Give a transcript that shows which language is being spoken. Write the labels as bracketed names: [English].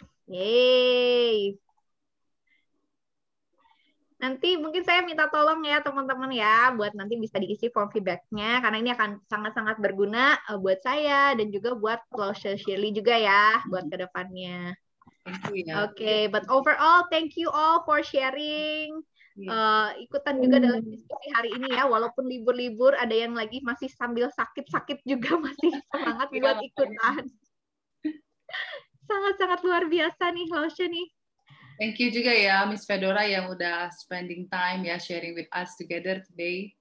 [Indonesian] Yeay. Nanti mungkin saya minta tolong ya teman-teman ya, buat nanti bisa diisi form feedback-nya, karena ini akan sangat-sangat berguna buat saya dan juga buat Loh Shirley juga ya, buat kedepannya. [English] Oke, but overall, thank you all for sharing. [Indonesian] Ikutan juga dalam diskusi hari ini ya, walaupun libur-libur, ada yang lagi masih sambil sakit-sakit juga masih semangat buat ikutan. Sangat-sangat luar biasa nih, Loh nih. [English] Thank you [Indonesian] juga ya [English] Miss Fedora [Indonesian] yang udah [English] spending time ya sharing with us together today.